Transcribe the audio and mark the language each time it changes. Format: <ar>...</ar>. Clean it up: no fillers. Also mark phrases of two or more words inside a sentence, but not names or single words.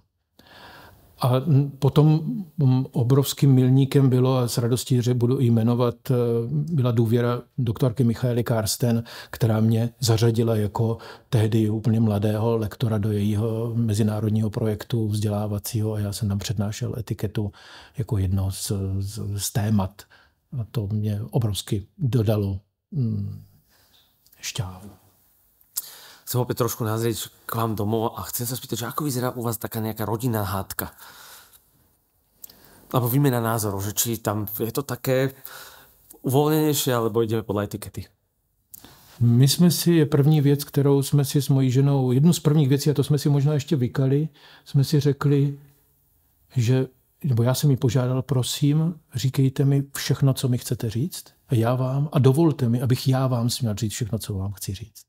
<cs>A potom obrovským milníkem bylo, a s radostí, že budu jmenovat, byla důvěra doktorky Michaely Karsten, která mě zařadila jako tehdy úplně mladého lektora do jejího mezinárodního projektu vzdělávacího a já jsem tam přednášel etiketu jako jedno z témat. A to mě obrovsky dodalo šťávu.</cs> <sk>Chcem opäť trošku nazrieť k vám domov a chcem sa spýtať, že ako vyzerá u vás taká nejaká rodinná hádka? Alebo výmena názorov, že či tam je to také uvoľnenejšie, alebo ideme podľa etikety?</sk> <cs>My jsme si, první věc, kterou jsme si s mojí ženou, jednu z prvních věcí, a to jsme si možná ještě vykali, jsme si řekli, že, nebo já jsem ji požádal, prosím, říkejte mi všechno, co mi chcete říct, a já vám, a dovolte mi, abych já vám směl říct všechno, co vám chci říct.</cs>